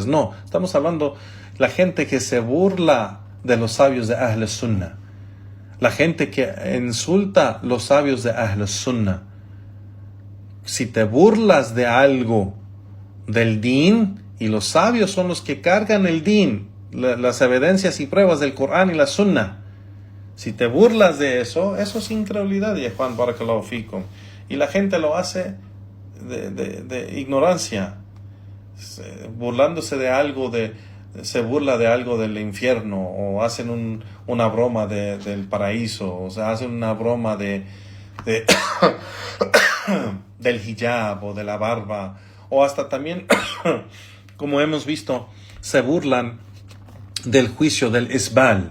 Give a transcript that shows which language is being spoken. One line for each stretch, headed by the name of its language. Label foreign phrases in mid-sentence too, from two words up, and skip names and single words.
Spanish: No, estamos hablando de la gente que se burla de los sabios de
Arabic: أهل السنة,
Spanish: la gente que insulta los sabios de
Arabic: أهل السنة.
Spanish: Si te burlas de algo del din, y los sabios son los que cargan el din, las evidencias y pruebas del Corán y la Sunna, si te burlas de eso, eso es incredulidad, y Juan
Arabic: بارك الله فيكم.
Spanish: Y la gente lo hace de ignorancia, burlándose de algo, se burla de algo del infierno, o hacen una broma del paraíso, o sea, hacen una broma del hijab o de la barba, o hasta también, como hemos visto, se burlan del juicio del isbal.